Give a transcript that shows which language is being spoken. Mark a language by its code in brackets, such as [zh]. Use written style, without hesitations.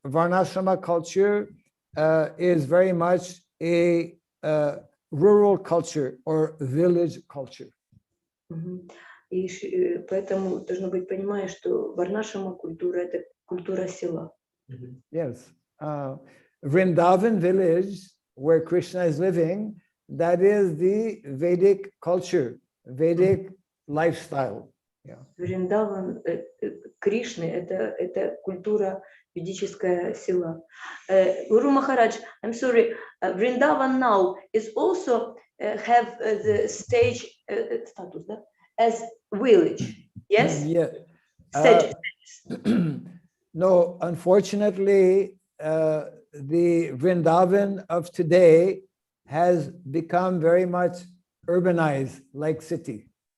[en] Varnasrama culture is very much a rural culture or village culture. [ru] И поэтому должно быть понимание, что Варнашрама культура — это культура села. [en] Yes, Vrindavan village, where Krishna is living, that is the Vedic culture, Vedic lifestyle. Yeah. [ru] Вриндаван Кришны это культура, ведическая сила. [en] Guru Maharaj, I'm sorry, Vrindavan now is also have the stage status, да? As village, yes? Yeah. Sage. No, unfortunately, the Vrindavan of today has become very much urbanized, like city.